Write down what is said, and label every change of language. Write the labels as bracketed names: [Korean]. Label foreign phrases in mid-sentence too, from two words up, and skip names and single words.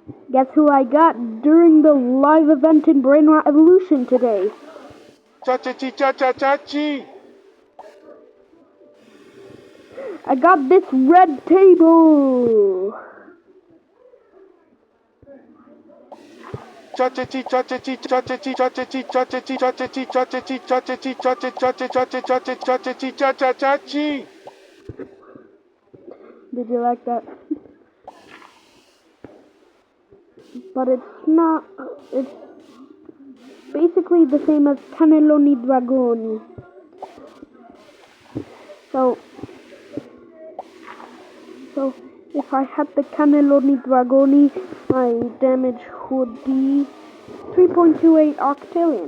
[English] Guess who I got during the live event in Brain Rot Evolution today? Cha-cha-chi-cha-cha-cha-chi! I got this red table! Cha-cha-chi, cha-cha-chi, cha-cha-chi, cha-cha-chi, cha-cha-chi, cha-cha-chi, cha-cha-chi, cha-cha-chi, cha-cha-chi, cha-cha-chi, cha-cha-chi, cha-cha-chi! Did you like that? But it's not, it's basically the same as Cannelloni Dragoni. So if I had the Cannelloni Dragoni, my damage would be 3.28 octillion.